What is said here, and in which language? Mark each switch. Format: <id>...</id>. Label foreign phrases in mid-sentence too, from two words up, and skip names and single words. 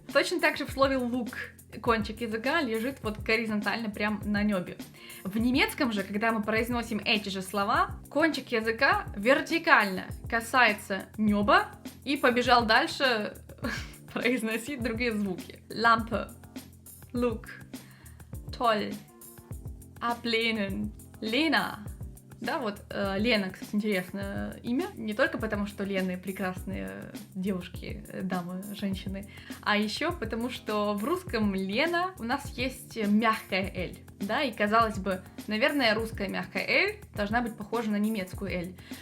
<ru>Точно так же в слове лук. Кончик языка лежит вот горизонтально прям на небе. В немецком же, когда мы произносим эти же слова, кончик языка вертикально касается неба и побежал дальше произносить другие звуки.</ru> <de>Lampe, Look, toll, ablehnen, Lena.</de> <ru>Да, вот Лена, кстати, интересное имя. Не только потому, что Лены прекрасные девушки, дамы, женщины, а еще потому, что в русском Лена у нас есть мягкая L. Да, и казалось бы, наверное, русская мягкая L должна быть похожа на немецкую L.</ru>